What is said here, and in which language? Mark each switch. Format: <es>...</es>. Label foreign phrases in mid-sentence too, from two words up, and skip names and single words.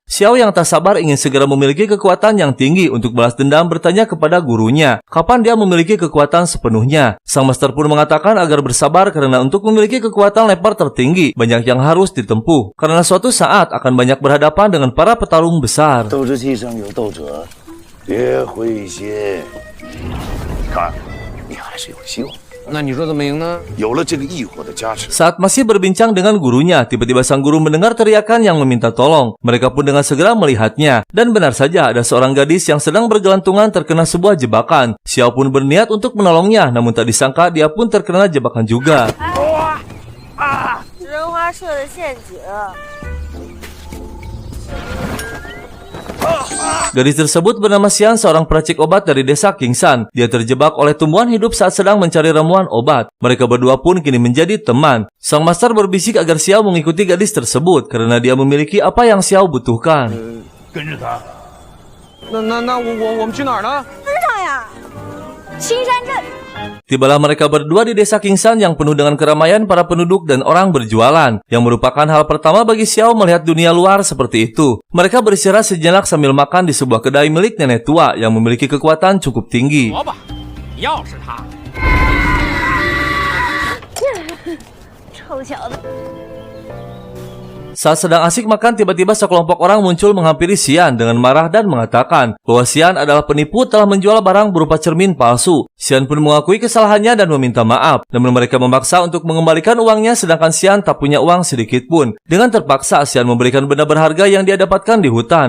<id>Xiao yang tak sabar ingin segera memiliki kekuatan yang tinggi untuk balas dendam bertanya kepada gurunya, kapan dia memiliki kekuatan sepenuhnya. Sang master pun mengatakan agar bersabar karena untuk memiliki kekuatan level tertinggi, banyak yang harus ditempuh. Karena suatu saat akan banyak berhadapan dengan para petarung besar.</id> <zh>斗志气上有斗者，别灰心。看，你还是有希望。那你说怎么赢呢？有了这个异火的加持，</zh> <id>Saat masih berbincang dengan gurunya, tiba-tiba sang guru mendengar teriakan yang meminta tolong. Mereka pun dengan segera melihatnya. Dan benar saja ada seorang gadis yang sedang bergelantungan terkena sebuah jebakan. Xiao pun berniat untuk menolongnya, namun tak disangka dia pun terkena jebakan juga.</id> <zh>食人花设的陷阱。</zh> <id>Gadis tersebut bernama Xian, seorang peracik obat dari desa Kingsan. Dia terjebak oleh tumbuhan hidup saat sedang mencari ramuan obat. Mereka berdua pun kini menjadi teman. Sang master berbisik agar Xiao mengikuti gadis tersebut karena dia memiliki apa yang Xiao butuhkan.</id> <zh>跟着他。那我们去哪儿呢？跟上呀！青山镇。</zh> <id>Tibalah mereka berdua di desa Kingsan yang penuh dengan keramaian para penduduk dan orang berjualan, yang merupakan hal pertama bagi Xiao melihat dunia luar seperti itu. Mereka beristirahat sejenak sambil makan di sebuah kedai milik nenek tua yang memiliki kekuatan cukup tinggi.</id> <zh>要是他，臭小子！</zh> <id>Saat sedang asik makan, tiba-tiba sekelompok orang muncul menghampiri Xian dengan marah dan mengatakan bahwa Xian adalah penipu telah menjual barang berupa cermin palsu. Xian pun mengakui kesalahannya dan meminta maaf, namun mereka memaksa untuk mengembalikan uangnya sedangkan Xian tak punya uang sedikit pun. Dengan terpaksa, Xian memberikan benda berharga yang dia dapatkan di hutan.</id>